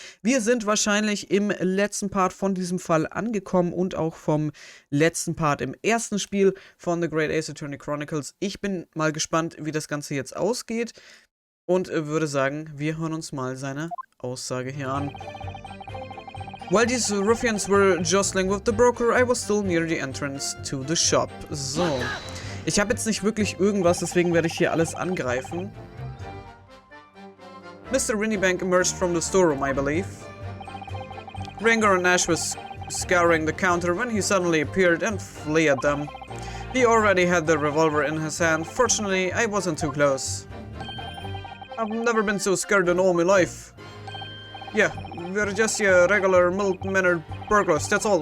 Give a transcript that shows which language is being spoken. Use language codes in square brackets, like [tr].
[de] Wir sind wahrscheinlich im letzten Part von diesem Fall angekommen und auch vom letzten Part im ersten Spiel von The Great Ace-Attorney Chronicles. Ich bin mal gespannt, wie das Ganze jetzt ausgeht und würde sagen, wir hören uns mal seine Aussage hier an. [en] While these ruffians were jostling with the broker, I was still near the entrance to the shop. So. [de] Ich habe jetzt nicht wirklich irgendwas, deswegen werde ich hier alles angreifen. [en] Mr. Winniebank emerged from the storeroom, I believe. Ringo and Nash was scouring the counter when he suddenly appeared and flew at them. He already had the revolver in his hand. Fortunately, I wasn't too close. I've never been so scared in all my life. Yeah, we're just your regular mild-mannered burglars, that's all.